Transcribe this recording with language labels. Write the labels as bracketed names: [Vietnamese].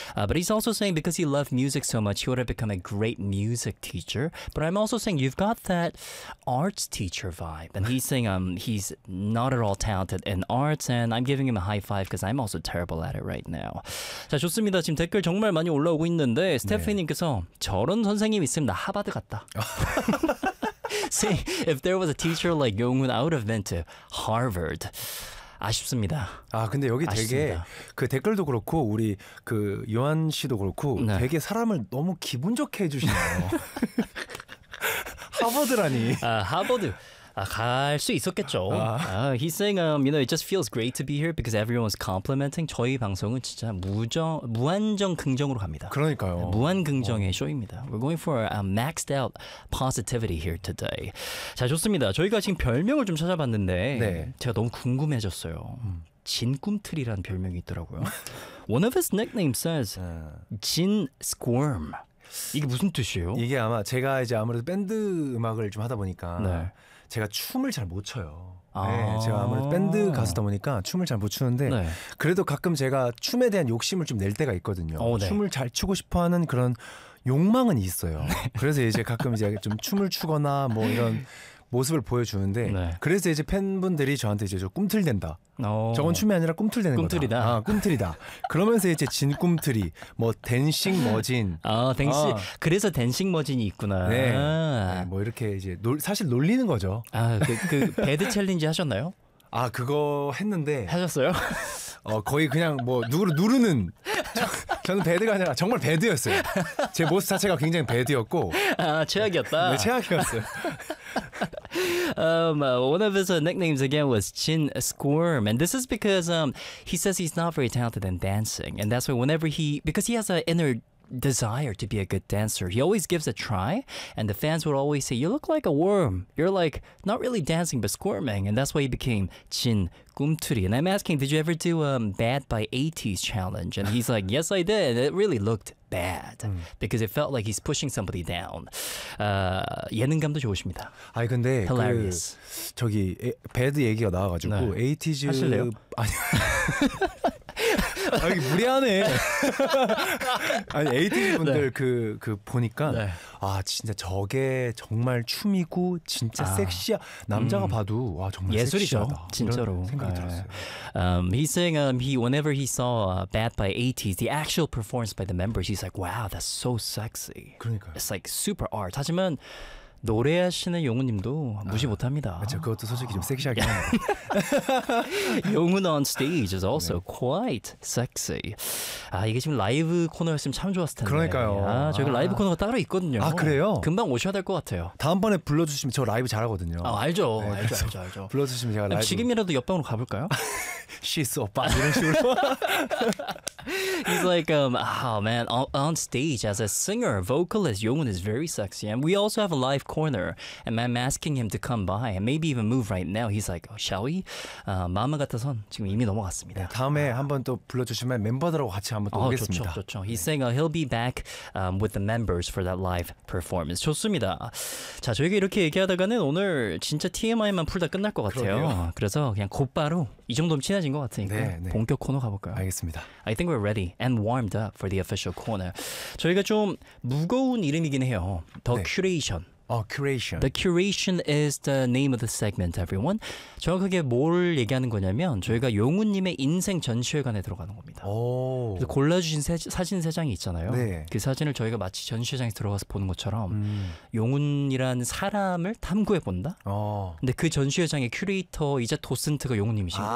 [English] But he's also saying because he loved music so much, he would have become a great music teacher. But I'm also saying you've got that arts teacher vibe. And he's saying he's not at all talented in arts. And I'm giving him a high five because I'm also terrible at it right now. [Korean] 자, 좋습니다. 지금 댓글 정말 많이 올라오고 있는데 스테피님께서 네. 저런 선생님 있으면 나 하바드 갔다. [English] See, if there was a teacher like Yong-un, I would have been to Harvard. [Korean] 아쉽습니다. 아, 근데 여기 아쉽습니다. 되게 그 댓글도 그렇고 우리 그 요한 씨도 그렇고 네. 되게 사람을 너무 기분 좋게 해주시네요. 하버드라니. 아, 하버드. 아, 갈 수 있었겠죠. 아. [English] He's saying, you know, it just feels great to be here because everyone's complimenting. [Korean] 저희 방송은 진짜 무한정 긍정으로 갑니다. 그러니까요. 무한 긍정의 쇼입니다. [English] We're going for a maxed out positivity here today. [Korean] 자, 좋습니다. 저희가 지금 별명을 좀 찾아봤는데 네. 제가 너무 궁금해졌어요. 진꿈틀이라는 별명이 있더라고요. [English] One of his nicknames says, 진 squirm. [Korean] 이게 무슨 뜻이에요? 이게 아마 제가 이제 아무래도 밴드 음악을 좀 하다 보니까 네. 제가 춤을 잘 못 춰요. 아~ 네, 제가 아무래도 밴드 가수다 보니까 춤을 잘 못 추는데 네. 그래도 가끔 제가 춤에 대한 욕심을 좀 낼 때가 있거든요. 네. 춤을 잘 추고 싶어하는 그런 욕망은 있어요. 네. 그래서 이제 가끔 이제 좀 춤을 추거나 뭐 이런 모습을 보여주는데 네. 그래서 이제 팬분들이 저한테 이제 저 꿈틀댄다. 저건 춤이 아니라 꿈틀대는 꿈틀이다. 거다. 꿈틀이다. 그러면서 이제 진꿈틀이 뭐 댄싱 머진. 그래서 댄싱 머진이 있구나. 네. 아. 뭐 이렇게 이제 사실 놀리는 거죠. 아, 그 배드 챌린지 하셨나요? 아, 그거 했는데. 하셨어요? 거의 그냥 뭐 누르는. 저는 배드가 아니라 정말 배드였어요. 제 모습 자체가 굉장히 배드였고. 아, 최악이었다. 네, 최악이었어요. [English] One of his nicknames again was Jin Squirm, and this is because he says he's not very talented in dancing, and that's why whenever he, because he has an inner desire to be a good dancer. He always gives a try, and the fans would always say, you look like a worm. You're like, not really dancing, but squirming. And that's why he became Jin 꿈틀이. And I'm asking, did you ever do Bad by 80s challenge? And he's like, yes, I did. It really looked bad. Mm. Because it felt like he's pushing somebody down. [Korean] 예능감도 좋으십니다. 아니, 근데 hilarious. 그, 저기, Bad 얘기가 나와가지고, 네. 80s... 하실래요? 아니... 아, 이게 무리하네. 아니, 80s 분들 네. 그 보니까 네. 아, 진짜 저게 정말 춤이고 진짜 아, 섹시야. 남자가 봐도 와, 정말 예술이죠. 섹시하다. 진짜로. 생각이 네. 들었어요. [English] He's saying he whenever he saw Bad by 80s, the actual performance by the members, he's like, "Wow, that's so sexy." [Korean] 그러니까요. [English] It's like super art. [Korean] 하지만 노래하시는 용우님도 무시 아, 못합니다. 그렇죠. 그것도 솔직히 좀 섹시하긴 해요. [English] 용우 on stage is also 네. quite sexy. [Korean] 아 이게 지금 라이브 코너였으면 참 좋았을 텐데. 그러니까요. 아, 저희가 아. 라이브 코너가 따로 있거든요. 아 그래요? 금방 오셔야 될 것 같아요. 다음번에 불러주시면 저 라이브 잘하거든요. 아 알죠. 네, 알죠, 알죠, 알죠, 알죠. 불러주시면 제가 라이브. 지금이라도 옆방으로 가볼까요? [English] She's so bad [Korean] 이런 식으로. [English] He's like, oh man, on stage as a singer, vocalist, Yongun is very sexy. And we also have a live corner, and I'm asking him to come by and maybe even move right now. He's like, oh, shall we? [Korean] 마음 같아선 지금 이미 넘어갔습니다. 네, 다음에 한번 또 불러주시면 멤버들하고 같이 한번 또 오겠습니다. 좋죠, 좋죠. He's 네. [English] saying he'll be back with the members for that live performance. [Korean] 좋습니다. 자, 저희가 이렇게 얘기하다가는 오늘 진짜 TMI만 풀다 끝날 것 같아요. 그러네요. 그래서 그냥 곧바로 이 정도면 친해진 것 같으니까 네, 네. 본격 코너 가볼까요? 알겠습니다. [English] I think we're ready and warmed up for the official corner. [Korean] 저희가 좀 무거운 이름이긴 해요. [English] The 네. Curation. Oh, Curation. The Curation is the name of the segment, everyone. [Korean] 정확하게 뭘 얘기하는 거냐면 저희가 용우님의 인생 전시회관에 들어가는 겁니다. 오. 골라주신 사진 세 장이 있잖아요. 네. 그 사진을 저희가 마치 전시회장에 들어가서 보는 것처럼 용운이라는 사람을 탐구해본다? 근데 그 전시회장의 큐레이터이자 도슨트가 용운님이신 거예요.